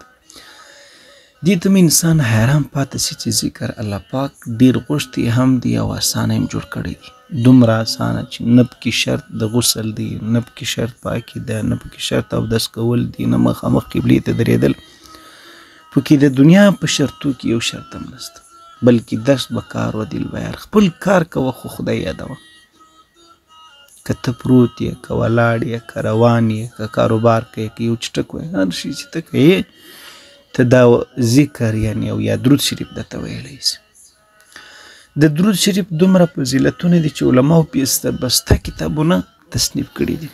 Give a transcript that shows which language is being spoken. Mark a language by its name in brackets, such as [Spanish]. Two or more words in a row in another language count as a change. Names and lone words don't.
[Pashto] دې ته انسان حیران پاتې شي چې ذکر الله پاک ډیر غوښتي هم دی او اسانه هم جوړ کړی دی. دومره اسانه چې نه پکې شرط د غسل دی، نه پکې شرط پاکي ده، نه پکې شرط اودس کول دی، نه مخامخ قبلې ته درېدل. پکې د دنیا په شرطو کې یو شرط هم نشته، بلکې [Persian] دست به کار و دل بیار. [Pashto] خپل کار کوه خو خدای یادوه. که ته پروت یې، که ولاړ یې، که روان یې، که کاروبار کوې، که یو چټک وایې، هر شي چې ته کوې ته دا ذکر یعنی او یا درود شریف درته ویلی شي. د درود شریف دومره فضیلتونه دي چې علماو پې بسته کتابونه تصنیف کړي دي.